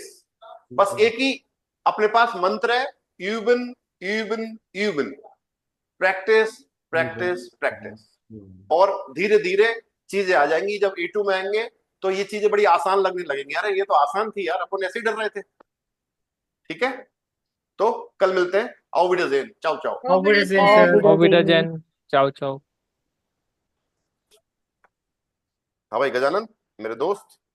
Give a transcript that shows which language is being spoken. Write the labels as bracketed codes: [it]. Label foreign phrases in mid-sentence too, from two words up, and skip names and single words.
[hi] बस एक ही अपने पास मंत्र है, [de] üben üben üben, [en] practice practice practice, [hi] और धीरे धीरे चीजें आ जाएंगी। जब E2 में आएंगे तो ये चीजें बड़ी आसान लगने लगेंगी, अरे ये तो आसान थी यार, अपन ऐसे ही डर रहे थे। ठीक है, तो कल मिलते हैं। [de] Auf Wiedersehen, [it] ciao ciao। [de] Auf Wiedersehen, Auf sir. Auf Wiedersehen। Wiedersehen. [it] Ciao, ciao. [hi] हाँ भाई गजानन मेरे दोस्त।